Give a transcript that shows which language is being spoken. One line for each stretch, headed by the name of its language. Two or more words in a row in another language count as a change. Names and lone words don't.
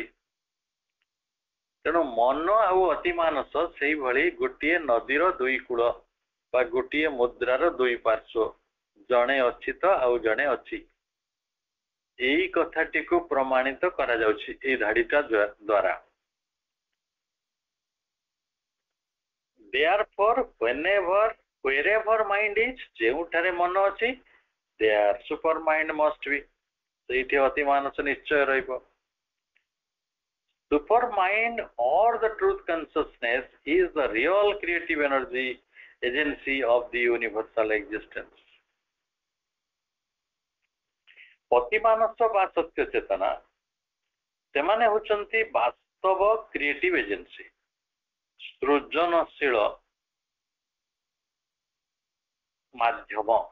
Odia: ତେଣୁ ମନ ଆଉ ଅତିମାନସ ସେଇଭଳି ଗୋଟିଏ ନଦୀର ଦୁଇ କୂଳ ବା ଗୋଟିଏ ମୁଦ୍ରାର ଦୁଇ ପାର୍ଶ୍ୱ, ଜଣେ ଅଛି ତ ଆଉ ଜଣେ ଅଛି। ଏଇ କଥାଟିକୁ ପ୍ରମାଣିତ କରାଯାଉଛି ଏଇ ଧାଡିଟା ଦ୍ୱାରା।
English: Therefore, wherever mind is,
Odia: ଯେଉଁଠାରେ ମନ ଅଛି,
English: there super mind must be,
Odia: ସେଇଠି ଅତିମାନସ ନିଶ୍ଚୟ ରହିବ।
English: Super mind or the truth consciousness is the real creative energy agency of the universal existence.
Odia: ଅତିମାନସ ବା ସତ୍ୟ ଚେତନା ସେମାନେ ହେଉଛନ୍ତି ବାସ୍ତବ କ୍ରିଏଟିଭ ଏଜେନ୍ସି, ସୃଜନଶୀଳ ମାଧ୍ୟମ।